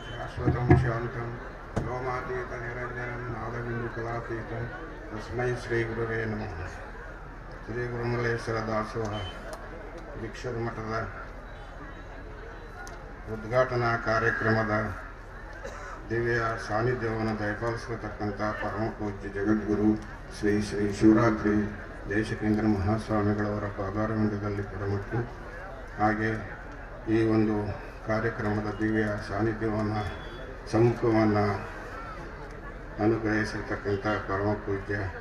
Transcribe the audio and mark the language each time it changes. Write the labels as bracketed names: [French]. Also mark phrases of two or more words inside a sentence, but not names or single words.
[Sanskrit] शाश्वतं शान्तं व्योमातीतनिरञ्जनं नादबिन्दुकलातीतं तस्मै श्रीगुरुवे नमः. [Kannada] ಶ್ರೀ ಗುರುಮಲ್ಲೇಶ್ವರ ದಾಸೋಹ ದೀಕ್ಷದ ಮಠದ ಉದ್ಘಾಟನಾ ಕಾರ್ಯಕ್ರಮದ ದಿವ್ಯ ಸಾನ್ನಿಧ್ಯವನ್ನು ದಯಪಾಲಿಸತಕ್ಕಂಥ ಪರಮ ಪೂಜ್ಯ ಜಗದ್ಗುರು ಶ್ರೀ ಶ್ರೀ ಶಿವರಾತ್ರಿ ದೇಶಿಕೇಂದ್ರ ಮಹಾಸ್ವಾಮಿಗಳವರ ಪಾದಾರವಿಂದದಲ್ಲಿ ಕೊಡಮಟ್ಟು, ಹಾಗೆ ಈ ಒಂದು ಕಾರ್ಯಕ್ರಮದ ದಿವ್ಯ ಸಾನ್ನಿಧ್ಯವನ್ನು ಸಮ್ಮುಖವನ್ನು ಅನುಗ್ರಹಿಸಿರ್ತಕ್ಕಂಥ ಪರಮ ಪೂಜ್ಯ